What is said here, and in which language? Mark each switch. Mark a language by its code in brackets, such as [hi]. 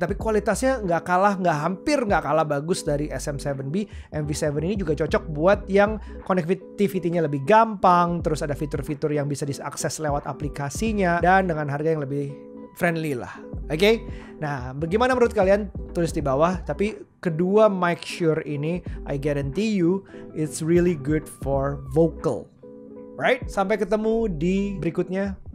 [id] Tapi kualitasnya hampir nggak kalah bagus dari SM7B. MV7 ini juga cocok buat yang connectivity-nya lebih gampang, terus ada fitur-fitur yang bisa diakses lewat aplikasinya, dan dengan harga yang lebih friendly lah. Oke? Nah, bagaimana menurut kalian? Tulis di bawah. Tapi kedua mic Shure ini, [en] I guarantee you, it's really good for vocal. Right? [id] Sampai ketemu di berikutnya.